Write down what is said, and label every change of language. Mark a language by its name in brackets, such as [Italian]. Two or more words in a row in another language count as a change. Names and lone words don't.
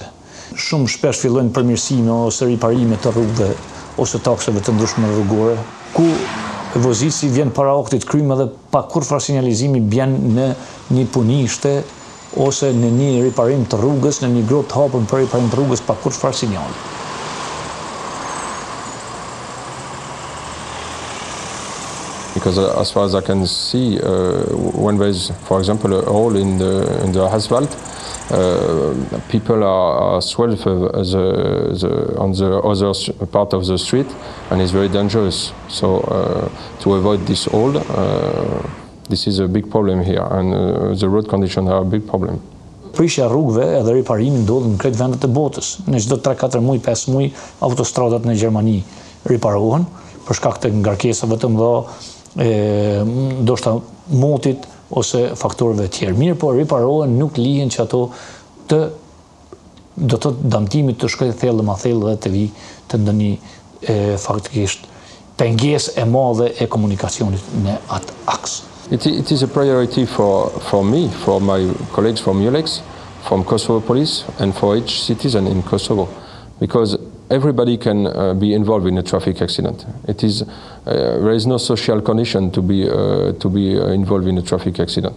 [Albanian] Shumë shpesh fillojnë përmirësime ose riparime të rrugëve ose takseve të ndryshme rrugore, ku vozisi vjen para oktit krym edhe pa kurfar sinjalizimi bjen në një punishte ose në një riparim të rrugës, në një grot të hapur për riparim të rrugës pa kurfar sinjali. [English] Because as far as I can see, when there is, for example, a hole in the asphalt, people are swerved on the other part of the street, and it's very dangerous. So to avoid this hole, this is a big problem here, and the road conditions are a big problem. [Albanian] Prishja rrugëve edhe riparimi ndodhin në krejt vendet e botës. Në çdo 3-4 muaj, 5 muaj, autostradat në Gjermani riparohen për shkak të ngarkesave të mëdha, ndoshta motit ose faktorëve tjerë. Mirë, po riparohen, nuk lihen që ato të do të damtimit të shkojë thellë më thellë dhe të vi të ndonjë faktikisht pengesë e madhe e komunikacionit në atë aks. [English] It is a priority for me, for my colleagues from ULEX, from Kosovo Police, and for each citizen in Kosovo, because everybody can be involved in a traffic accident. There is no social condition to be involved in a traffic accident.